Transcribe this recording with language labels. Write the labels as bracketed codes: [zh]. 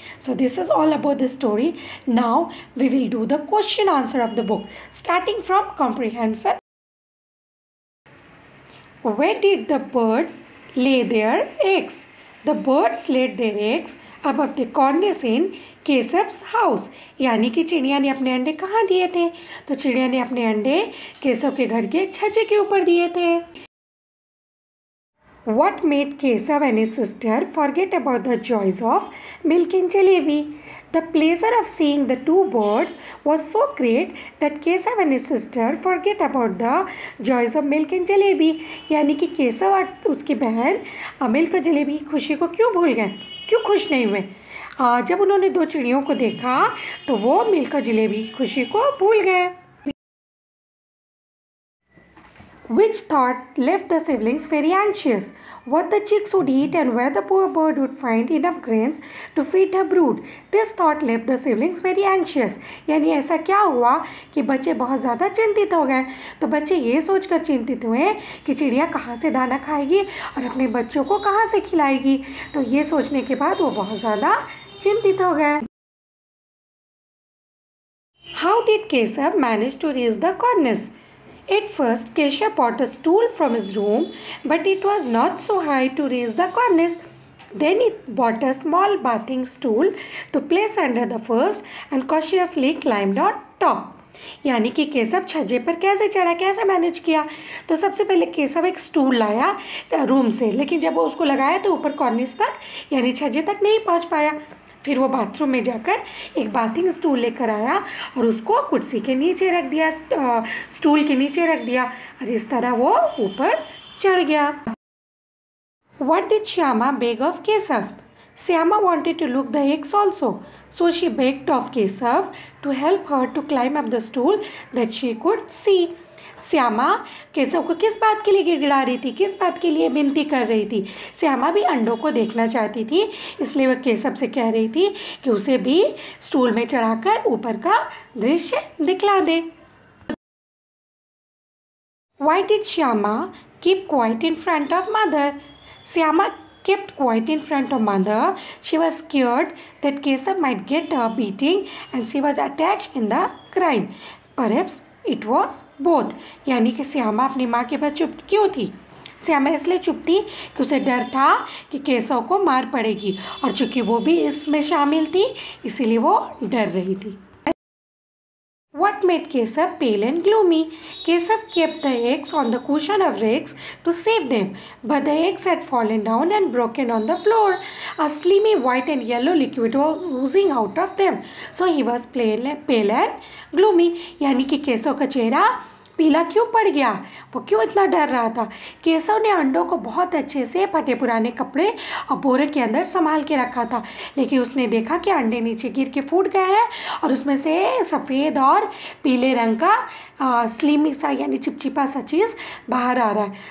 [en] So this is all about the story. Now we will do the question answer of the book, starting from comprehension. Where did the birds lay their eggs? The birds laid their eggs above the cornice in Keshav's house. [hi] यानी कि चिड़िया ने अपने अंडे कहाँ दिए थे? तो चिड़िया ने अपने अंडे केशव के घर के छज्जे के ऊपर दिए थे. [en] What made Keshav and his sister forget about the joys of milk and jalebi? The pleasure of seeing the two birds was so great that Keshav and his sister forget about the joys of milk and jalebi. [hi] यानी कि केशव और उसकी बहन milk और जलेबी की खुशी को क्यों भूल गए, क्यों खुश नहीं हुए? जब उन्होंने दो चिड़ियों को देखा तो वो मिल्क और जलेबी की खुशी को भूल गए. [en] Which thought left the siblings very anxious? What the chicks would eat and where the poor bird would find enough grains to feed her brood. This thought left the siblings very anxious. [hi] यानी ऐसा क्या हुआ कि बच्चे बहुत ज़्यादा चिंतित हो गए. तो बच्चे ये सोचकर चिंतित हुए कि चिड़िया कहाँ से दाना खाएगी और अपने बच्चों को कहाँ से खिलाएगी. तो ये सोचने के बाद वो बहुत ज़्यादा चिंतित हो गए. [en] How did Keshav manage to raise the cornice? At first, Keshav bought a stool from his room, but it was not so high to raise the cornice. Then he bought a small bathing stool to place under the first and cautiously climbed on top. [hi] यानी कि केशव छज्जे पर कैसे चढ़ा, कैसे manage किया? तो सबसे पहले केशव एक स्टूल लाया रूम से, लेकिन जब वो उसको लगाया तो ऊपर कॉर्निस तक यानी छज्जे तक नहीं पहुंच पाया. फिर वो बाथरूम में जाकर एक बाथिंग स्टूल लेकर आया और उसको कुर्सी के नीचे रख दिया, स्टूल के नीचे रख दिया, और इस तरह वो ऊपर चढ़ गया. [en] What did Shyama beg of Keshav? Shyama wanted to look the eggs also, so she begged of Keshav to help her to climb up the stool that she could see. [hi] Shyama Keshav को किस बात के लिए गिड़गिड़ा रही थी, किस बात के लिए विनती कर रही थी? श्यामा भी अंडों को देखना चाहती थी, इसलिए वह केशव से कह रही थी कि उसे भी स्टूल में चढ़ाकर ऊपर का दृश्य दिखला दे. [en] Why did Shyama keep quiet in front of mother? Shyama kept quiet in front of mother. She was scared that Keshav might get a beating and she was attached in the crime. Perhaps it was both. [hi] यानी कि श्यामा अपनी माँ के पास चुप क्यों थी? श्यामा इसलिए चुप थी कि उसे डर था कि केशव को मार पड़ेगी, और चूंकि वो भी इसमें शामिल थी इसीलिए वो डर रही थी. [en] What made Keshav pale and gloomy? Keshav kept the eggs on the cushion of rakes to save them, but the eggs had fallen down and broken on the floor. A slimy white and yellow liquid was oozing out of them, so he was pale and gloomy. [hi] यानी कि केशव का चेहरा पीला क्यों पड़ गया, वो क्यों इतना डर रहा था। केशव ने अंडों को बहुत अच्छे से फटे पुराने कपड़े और बोरे के अंदर संभाल के रखा था, लेकिन उसने देखा कि अंडे नीचे गिर के फूट गए हैं और उसमें से सफ़ेद और पीले रंग का स्लिमी सा यानी चिपचिपा सा चीज़ बाहर आ रहा है।